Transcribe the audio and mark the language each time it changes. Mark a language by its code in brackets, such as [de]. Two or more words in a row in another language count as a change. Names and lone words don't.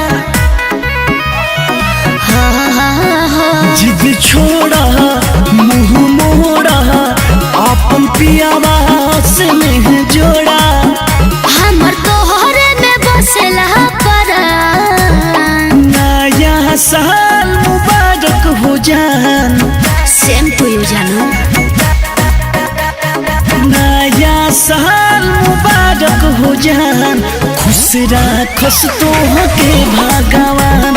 [bho] जिद छोड़ा मुँह मोड़ा, अपन पियावा से नहीं जोड़ा। हमर तोहरे में बसेला परान। नया साल मुबारक हो जान। [en] same to you जानू। [bho] नया साल मुबारक हो जान, खुश रखस तोहके भगवान।